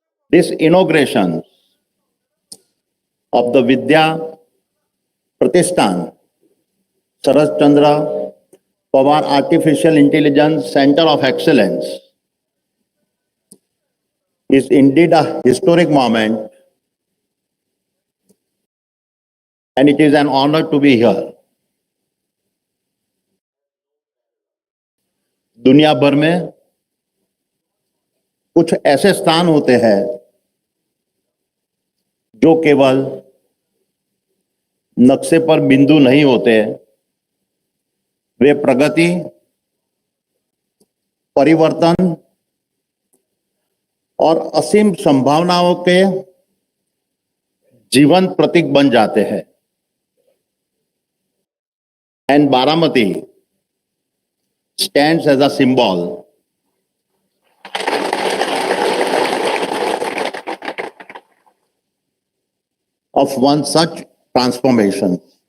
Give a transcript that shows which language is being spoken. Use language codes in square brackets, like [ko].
[en] This inauguration of the Vidya Pratishthan Saratchandra Pawar Artificial Intelligence Center of Excellence is indeed a historic moment, and it is an honor to be here. [hi] दुनिया भर में कुछ ऐसे स्थान होते हैं जो केवल नक्शे पर बिंदु नहीं होते, वे प्रगति, परिवर्तन और असीम संभावनाओं के जीवंत प्रतीक बन जाते हैं. [en] And Baramati stands as a symbol of one such transformation.